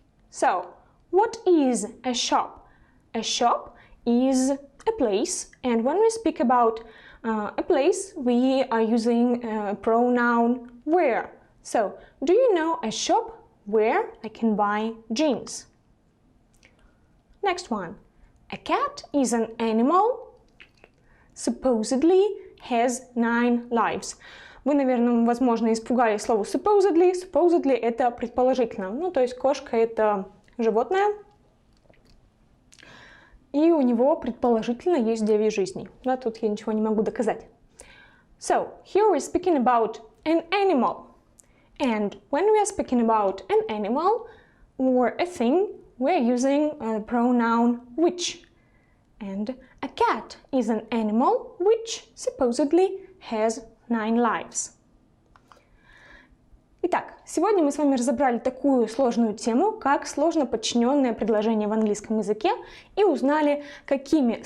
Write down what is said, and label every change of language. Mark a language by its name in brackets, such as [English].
[English] So what is a shop? A shop is a place, and when we speak about a place, we are using a pronoun where. So, do you know a shop where I can buy jeans? Next one. A cat is an animal, supposedly has 9 lives. [Russian] Вы, наверное, возможно, испугались слова supposedly. Supposedly – это предположительно. Ну, то есть кошка – это животное, и у него предположительно есть 9 жизней. Да, тут я ничего не могу доказать. [English] So, here we're speaking about an animal. And when we are speaking about an animal or a thing, we're using a pronoun which. And a cat is an animal which supposedly has 9 lives. [Russian] Итак, сегодня мы с вами разобрали такую сложную тему, как сложно подчиненное предложение в английском языке, и узнали, какими словами связываются различные части сложно подчиненного предложения.